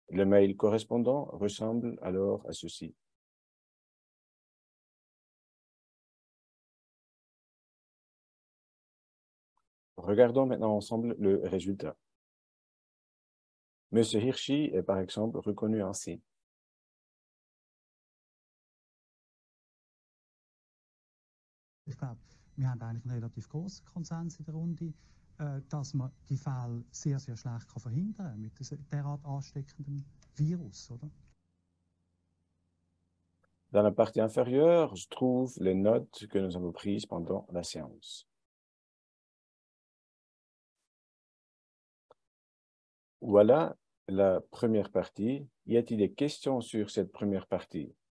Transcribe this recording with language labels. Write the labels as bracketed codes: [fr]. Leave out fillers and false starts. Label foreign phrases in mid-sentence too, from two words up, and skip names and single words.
[fr] Le mail correspondant ressemble alors à ceci. Regardons maintenant ensemble le résultat. Monsieur Hirschi est par exemple reconnu ainsi. [de] Ich glaube, wir haben eigentlich einen relativ großen Konsens in der Runde, dass man die Fälle sehr, sehr schlecht verhindern kann mit einem derart ansteckenden Virus, oder? [fr] Dans la partie inférieure, je trouve les notes que nous avons prises pendant la séance. Voilà la première partie. Y a-t-il des questions sur cette première partie?